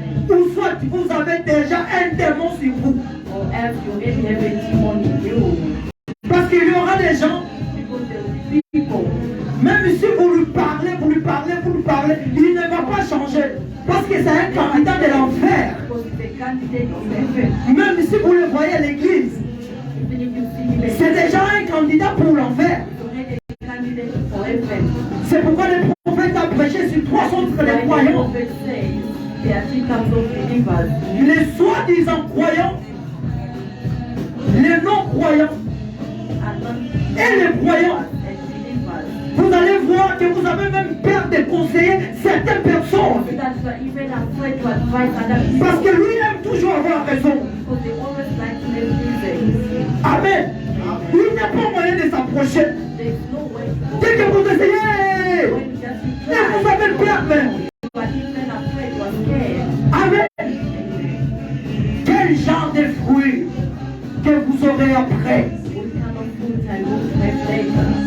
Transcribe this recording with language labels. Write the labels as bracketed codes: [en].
[fr] Ou soit vous avez déjà un démon sur vous. [en] Or else you already have a demon in you. [fr] Parce qu'il y aura des gens, [en] Because there will be people. [fr] même si vous lui parlez, il ne va pas changer. Parce que c'est un candidat de l'enfer. [en] Because it's a candidate of heaven. [fr] Même si vous le voyez à l'église, [en] Even if you see him, [fr] c'est déjà un candidat pour l'enfer. [en] it's already a candidate for heaven. [fr] C'est pourquoi le prophète a prêché sur 300 les [en] Like the [fr] croyants. [en] prophet says, there are three types of believers. [fr] Les soi-disant croyants, les non-croyants [en] And non- [fr] et les croyants. [en] and believers. [fr] Vous allez voir que vous avez même peur de conseiller certaines personnes. [en] That you are even afraid to advise other people. [fr] Parce que lui aime toujours avoir raison. [en] Because they always like to make reasons. Amen. [fr] Il n'y a pas moyen de s'approcher. [en] There's no way. [fr] Dès que vous essayez, [en] When you just [fr] et vous avez peur même. [en] you are even afraid, you are scared. Amen. [fr] Quel genre de fruits que vous aurez après? [en] What kind of food I will have later?